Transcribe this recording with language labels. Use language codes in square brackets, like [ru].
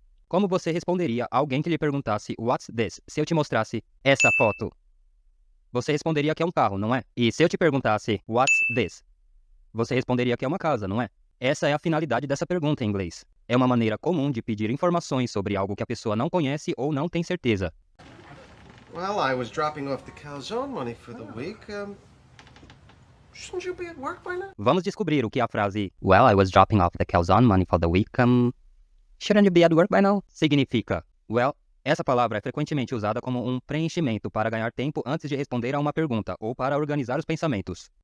[pt] Como você responderia a alguém que lhe perguntasse What's this? Se eu te mostrasse essa foto? Você responderia que é um carro, não é? E se eu te perguntasse What's this? Você responderia que é uma casa, não é? Essa é a finalidade dessa pergunta em inglês. É uma maneira comum de pedir informações sobre algo que a pessoa não conhece ou não tem certeza. [en] Well, I was dropping off the calzone money for the week. Shouldn't you be at work by now? [pt] Vamos descobrir o que a frase Well, I was dropping off the calzone money for the week. [en] Shouldn't you be at work by now? [pt] Significa. Well, essa palavra é frequentemente usada como um preenchimento para ganhar tempo antes de responder a uma pergunta ou para organizar os pensamentos.